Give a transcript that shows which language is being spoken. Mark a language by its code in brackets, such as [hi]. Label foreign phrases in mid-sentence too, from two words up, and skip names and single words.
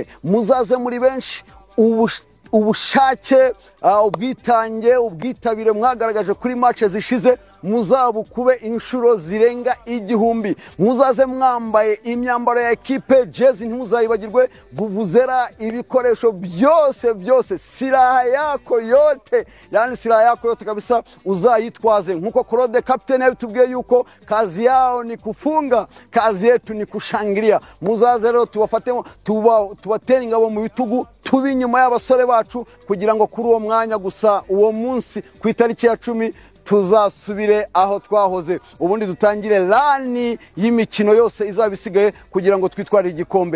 [rw] Muzaze muri benshi, ubushake, ubwitange, ubwitabire mwagaragaje kuri match zishize muzabukube inshuro zirenga 1,000. Muzaze mwambaye imyambaro ya ekipe, jezi ntimuzayibagirwe, vuvuzera, ibikoresho byose, [sw] silaha yako yote, yani silaha yako yote kabisa uzayitwaze. [rw] Nkuko Claude captain yabitubwiye yuko [sw] kazi yao ni kufunga, kazi yetu ni kushangilia. [rw] Muzaze rero tubafatemo, tubatera ingabo mu bitugu, tubi nyuma y'abasore bacu kugira ngo kuri uwo mwanya gusa uwo munsi ku itariki ya 10 tuzasubire aho twahoze, ubundi dutangire lani y'imikino yose izabisigaye kugira ngo twitware igikombe.